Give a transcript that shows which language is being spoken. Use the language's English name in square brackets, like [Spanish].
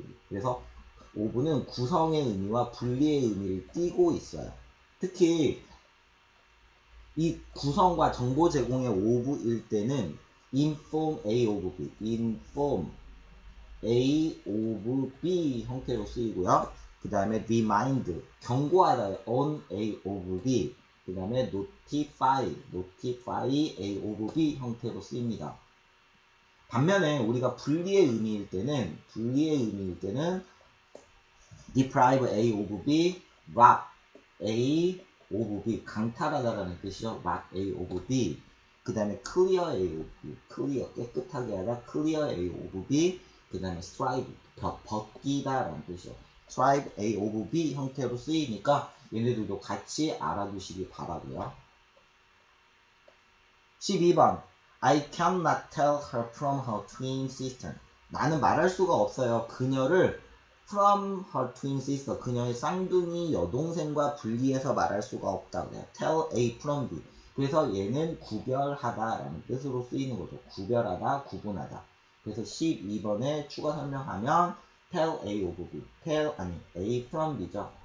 [Korean] 그래서 of는 구성의 의미와 분리의 의미를 띠고 있어요. 특히 이 구성과 정보 제공의 of일 때는 inform A of B, inform A of B 형태로 쓰이고요. 그 다음에 remind, 경고하다 on A of B, 그 다음에 notify A of B 형태로 쓰입니다. 반면에 우리가 분리의 의미일 때는 deprive A of B, rob A of B, 강탈하다라는 뜻이죠. [English] rob A of B. [Korean] 그 다음에 [English] clear A of B, clear, [Korean] 깨끗하게 하다, [English] clear A of B. [Korean] 그 다음에 strive, 벗기다라는 뜻이죠. strive A of B 형태로 쓰이니까 얘네들도 같이 알아두시기 바라고요. 12번. [English] I cannot tell her from her twin sister. [Korean] 나는 말할 수가 없어요. 그녀를 [English] from her twin sister, [Korean] 그녀의 쌍둥이 여동생과 분리해서 말할 수가 없다 그래요. [English] tell A from B. [Korean] 그래서 얘는 구별하다라는 뜻으로 쓰이는 거죠. 구별하다, 구분하다. 그래서 12번에 추가 설명하면 tell A of B, A from B죠.